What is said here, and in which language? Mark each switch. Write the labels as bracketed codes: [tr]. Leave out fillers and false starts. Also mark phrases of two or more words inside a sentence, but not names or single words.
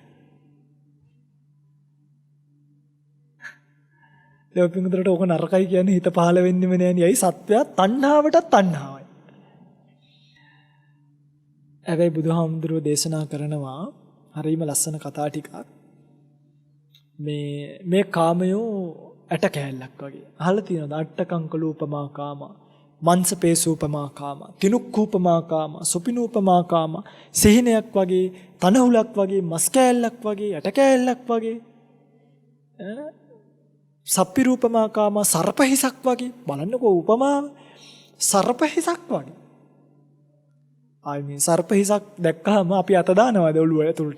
[si] දෙවිපින්තරට ඕක නරකයි කියන්නේ හිත පහළ වෙන්නෙම නෑනේ. ඇයි සත්‍යය තණ්හාවටත් තණ්හාවයි. හැබැයි බුදුහාමුදුරුවෝ දේශනා කරනවා හරිම ලස්සන කතා ටිකක්. මේ කාමයෝ ඇට කෑල්ලක් වගේ. අහලා තියෙනවද? [pi] අට්ඨකංකලූපමා කාම, මන්සපේසූපමා කාම, තිනුක්ඛූපමා කාම, සුපිනූපමා කාම, [si] සිහිනයක් වගේ, තනහුලක් වගේ, මස් කෑල්ලක් වගේ, ඇට කෑල්ලක් වගේ. [pi] සප්පිරූපමා කාම, [si] සර්පහිසක් වගේ. බලන්නකෝ උපමාව. සර්පහිසක් වගේ. ආයි මේ සර්පහිසක් දැක්කහම අපි අත දානවද ඔළුව ඇතුළට?